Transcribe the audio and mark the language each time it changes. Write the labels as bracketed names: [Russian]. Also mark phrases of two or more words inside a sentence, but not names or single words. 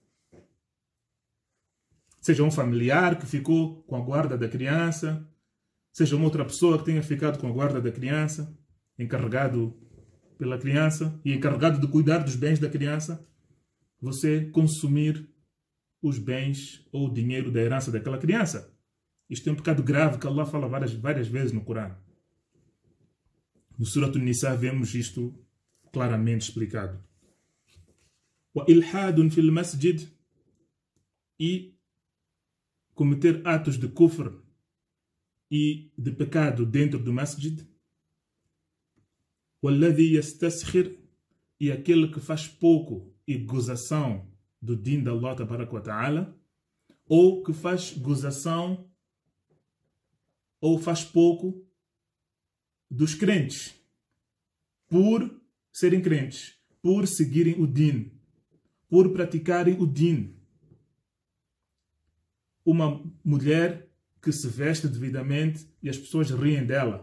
[Portuguese] Seja um familiar que ficou com a guarda da criança, seja uma outra pessoa que tenha ficado com a guarda da criança, encarregado pela criança e encarregado de cuidar dos bens da criança, você consumir os bens ou o dinheiro da herança daquela criança. Isto é um pecado grave que Allah fala várias vezes no Corão. No Surat An-Nisa vemos isto claramente explicado. [Arabic] وإلحاد في المسجد, [Portuguese] e cometer atos de kufr e de pecado dentro do masjid. [Arabic] والذي يستسخر, [Portuguese] e aquele que faz pouco e gozação do din de Allah [Arabic] تبارك وتعالى, [Portuguese] ou que faz gozação ou faz pouco dos crentes por serem crentes. por seguirem o din, por praticarem o din. Uma mulher que se veste devidamente e as pessoas riem dela.